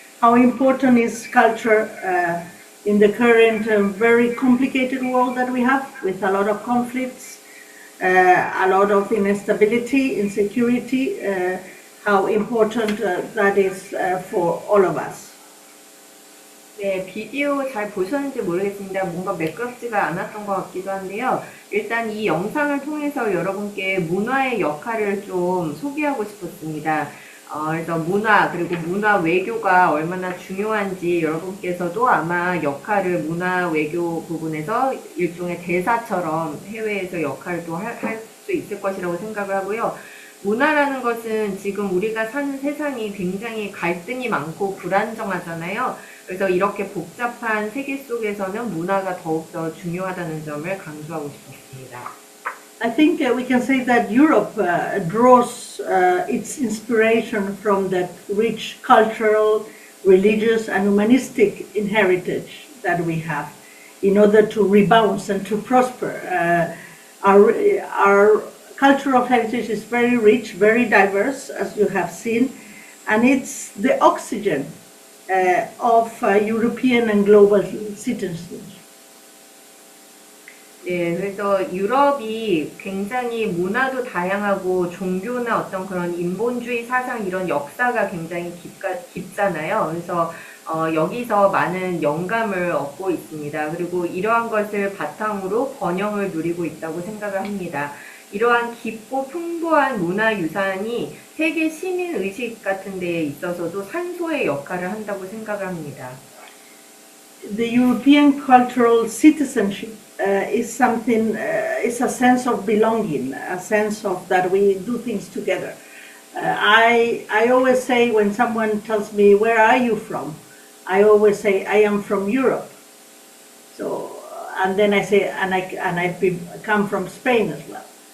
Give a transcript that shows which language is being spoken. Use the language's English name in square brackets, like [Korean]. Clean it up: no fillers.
[English] How important is culture in the current very complicated world that we have, with a lot of conflicts, a lot of instability, insecurity, how important that is for all of us. [Korean] 네, 비디오 잘 보셨는지 모르겠습니다. 뭔가 매끄럽지가 않았던 것 같기도 한데요. 일단 이 영상을 통해서 여러분께 문화의 역할을 좀 소개하고 싶었습니다. 그래서 문화, 그리고 문화 외교가 얼마나 중요한지 여러분께서도 아마 역할을 문화 외교 부분에서 일종의 대사처럼 해외에서 역할을 또 할 수 있을 것이라고 생각을 하고요. 문화라는 것은 지금 우리가 사는 세상이 굉장히 갈등이 많고 불안정하잖아요. 그래서 이렇게 복잡한 세계 속에서는 문화가 더욱더 중요하다는 점을 강조하고 싶었습니다. [English] I think we can say that Europe draws its inspiration from that rich cultural, religious and humanistic heritage that we have in order to rebound and to prosper. Our cultural heritage is very rich, very diverse, as you have seen, and it's the oxygen of European and global citizens. [Korean] 네, 그래서 유럽이 굉장히 문화도 다양하고 종교나 어떤 그런 인본주의 사상 이런 역사가 굉장히 깊잖아요. 그래서 여기서 많은 영감을 얻고 있습니다. 그리고 이러한 것을 바탕으로 번영을 누리고 있다고 생각을 합니다. 이러한 깊고 풍부한 문화유산이 세계 시민의식 같은 데에 있어서도 산소의 역할을 한다고 생각을 합니다. [English] The European cultural citizenship is something, it's a sense of belonging, a sense of that we do things together. I always say when someone tells me, where are you from? I always say, I am from Europe. So, and then I say, and I come from Spain as well.